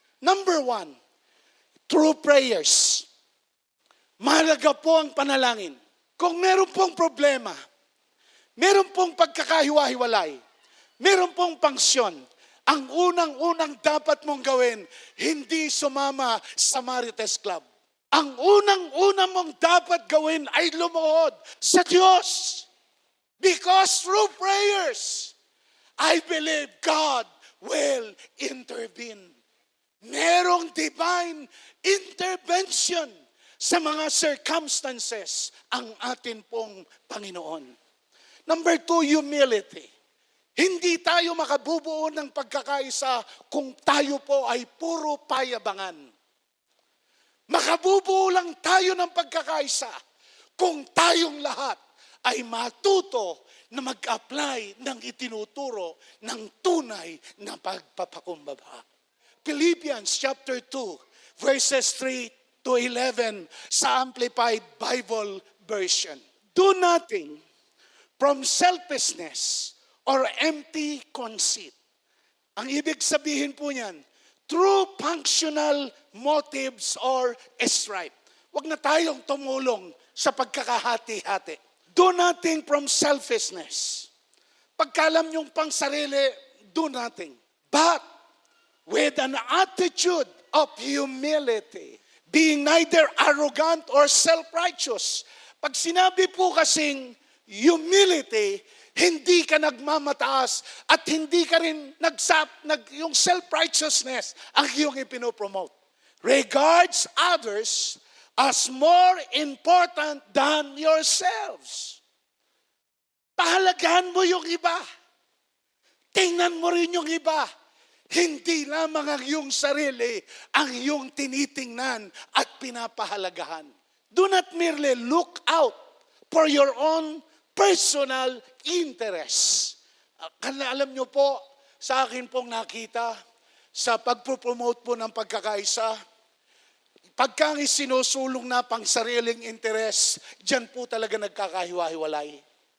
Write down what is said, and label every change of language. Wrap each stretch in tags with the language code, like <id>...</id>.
<en>Number 1, through prayers.</en> <tl>Mahalaga po ang panalangin. Kung meron pong problema, meron pong pagkakahiwa-hiwalay, meron pong pangsyon, ang unang-unang dapat mong gawin, hindi sumama sa Marites Club. Ang unang-unang mong dapat gawin ay lumuhod sa Diyos.</tl> <en>Because through prayers, I believe God will intervene.</en> <tl>Merong</tl> <en>divine intervention</en> <tl>sa mga circumstances ang atin pong Panginoon. Number 2, humility. Hindi tayo makabubuo ng pagkakaisa kung tayo po ay puro payabangan. Makabubuo lang tayo ng pagkakaisa kung tayong lahat ay matuto na mag-apply ng itinuturo ng tunay na pagpapakumbaba.</tl> <en>Philippians chapter 2, verses 3 to 11 sa Amplified Bible Version. Do nothing from selfishness or empty conceit.</en> <tl>Ang ibig sabihin po niyan,</tl> <en>true functional motives or strife.</en> <tl>Huwag na tayong tumulong sa pagkakahati-hati.</tl> <en>Do nothing from selfishness.</en> <tl>Pagkalam niyong pang sarili,</tl> <en>do nothing. But with an attitude of humility, being neither arrogant or self-righteous.</en> <tl>Pag sinabi po kasing humility, hindi ka nagmamataas at hindi ka rin yung self-righteousness ang iyong ipinopromote.</tl> <en>Regards others as more important than yourselves.</en> <tl>Pahalagahan mo yung iba. Tingnan mo rin yung iba. Hindi lamang ang iyong sarili ang iyong tinitingnan at pinapahalagahan.</tl> <en>Do not merely look out for your own personal interest.</en> <tl>Alam nyo po, sa akin pong nakita, sa pagpropromote po ng pagkakaisa, pagka sinusulong na pang sariling interest, dyan po talaga nagkakahiwa-hiwalay.</tl>